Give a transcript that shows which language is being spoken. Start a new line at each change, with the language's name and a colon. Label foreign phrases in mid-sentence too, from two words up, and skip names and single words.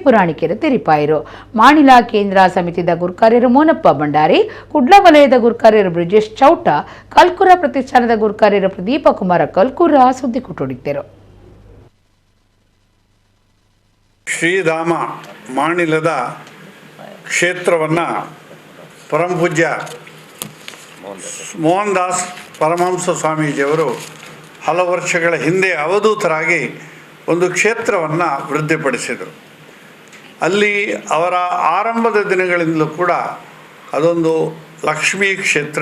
Tulu: ಪುರಾಣಿಕೆರು ತೆರಿಪಾಯಿರು ಮಾಣಿಲ ಕೇಂದ್ರ ಸಮಿತಿದ ಗುರುಕಾರ್ಯರು ಮೋನಪ್ಪ ಭಂಡಾರಿ ಕುಡ್ಲ ವಲಯದ ಗುರುಕಾರ್ಯರು ಬ್ರಿಜೇಶ್ ಚೌಟ ಕಲ್ಕುರ ಪ್ರತಿಷ್ಠಾನದ ಗುರುಕಾರ್ಯರು ಪ್ರದೀಪ ಕುಮಾರ ಕಲ್ಕುರ ಸುದ್ದಿ ಕೊಟ್ಟೊಡಿದ್ದರು.
Kannada: ಶ್ರೀಧಾಮ ಮಾಣಿಲದ ಕ್ಷೇತ್ರವನ್ನು ಪರಮಪೂಜ್ಯ ಮೋಹನ್ ದಾಸ್ ಪರಮಹಂಸ ಸ್ವಾಮೀಜಿಯವರು ಹಲವು ವರ್ಷಗಳ ಹಿಂದೆ ಅವಧೂತರಾಗಿ ಒಂದು ಕ್ಷೇತ್ರವನ್ನು ವೃದ್ಧಿಪಡಿಸಿದರು. ಅಲ್ಲಿ ಅವರ ಆರಂಭದ ದಿನಗಳಿಂದಲೂ ಕೂಡ ಅದೊಂದು ಲಕ್ಷ್ಮೀ ಕ್ಷೇತ್ರ.